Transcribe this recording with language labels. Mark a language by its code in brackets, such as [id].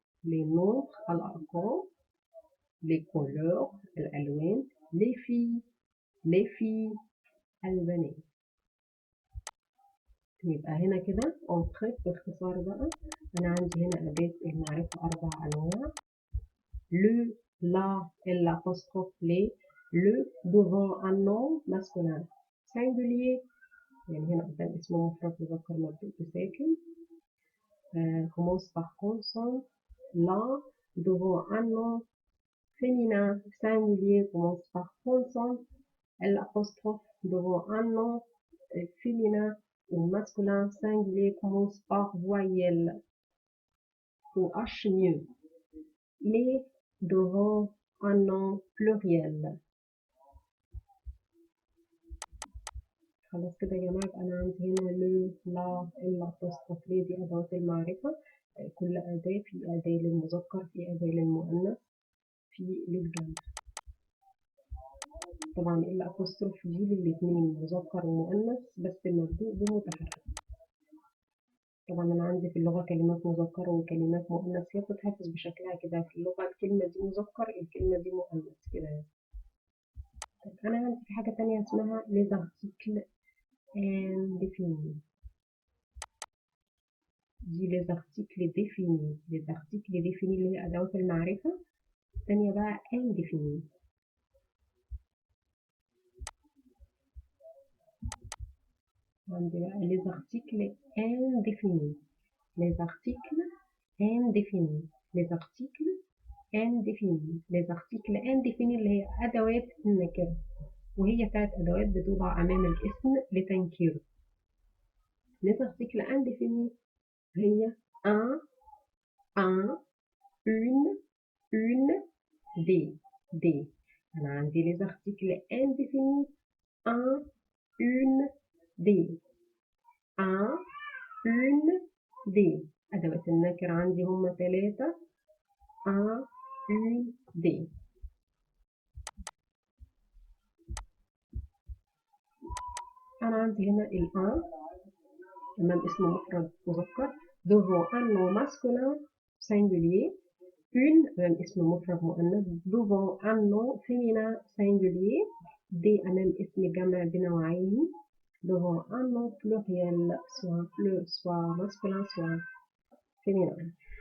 [fr] لي نومبر [ar] الأرقام. [fr] لي كولور [ar] الألوان. [fr] لي في، لي في [ar] البنات. يبقى هنا كده أنقذ باختصار بقى. أنا عندي هنا أداة المعرفة 4 أنواع. [fr] le, la, l'apostrophe les, le devant un nom masculin singulier، [ar] يعني هنا قدام اسمه مفرد مذكر مبدوء بساكن. [fr] commence par consonne. la devant un nom féminin singulier commence par consonne. l'apostrophe devant un nom féminin ou masculin singulier commence par voyelle ou H mieux. Les devant un nom pluriel. [ar] خلاص كده يا جماعة. أنا عندي هنا لو، لا، الأبوستروف لي دي أدوات المعرفة. كل أداة، في أداة للمذكر، في أداة للمؤنث، في للجمع. طبعا الأبوستروف دي للاتنين مذكر ومؤنث بس المبدوء بمتحرك. طبعا أنا عندي في اللغة كلمات مذكر وكلمات مؤنث، هي بتتحفظ بشكلها كده في اللغة. الكلمة دي مذكر، الكلمة دي مؤنث كده. أنا عندي في حاجة تانية اسمها [fr] les articles indéfinis. دي les articles définis. les articles définis [ar] اللي هي أدوات المعرفة. التانية بقى indéfinis. [fr] عندي بقى les articles indéfinis. les articles indéfinis. les articles indéfinis. les articles indéfinis [ar] اللي هي أدوات النكرة. وهي 3 أدوات بتوضع أمام الاسم لتنكيره. [fr] Les articles indéfinis هي un, une, des. [ar] أنا عندي [fr] les articles indéfinis un, une, des. un, une, des. [ar] أدوات النكر عندي هما 3 [fr] un, une, des. [ar] أنا عندي هنا الان أمام اسم مفرد مذكر [fr] devant un nom masculin singulier. Une [ar] أمام اسم مفرد مؤنث [fr] devant un nom féminin singulier. des [ar] أمام اسم جمع بنوعين [fr] devant un nom pluriel soit masculin soit féminin.